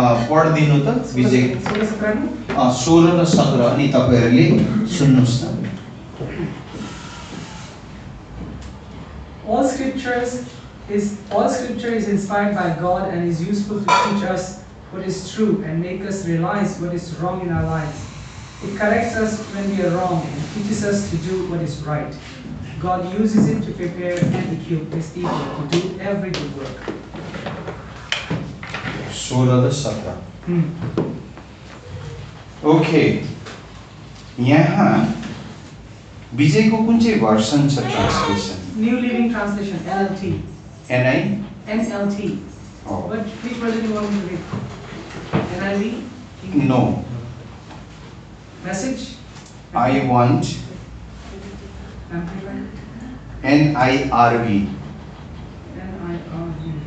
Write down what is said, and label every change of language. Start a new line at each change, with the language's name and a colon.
Nepali: पढिदिनु त विजय। 16 र 17 अनि तपाईहरुले सुन्नुस् न।
English: All scripture is inspired by God and is useful to teach us what is true and make us realize what is wrong in our lives. It corrects us when we are wrong and teaches us to do what is right. God uses it to prepare and equip His people to do every good work.
Nepali: 16 र 17 okay. यहाँ विजयको कुन चाहिँ version छ translation?
English: New Living Translation, NLT. NI? NLT. Oh. Which version do you want me to read? NIV? No. Message? I want Amplified? NIRV. NIRV.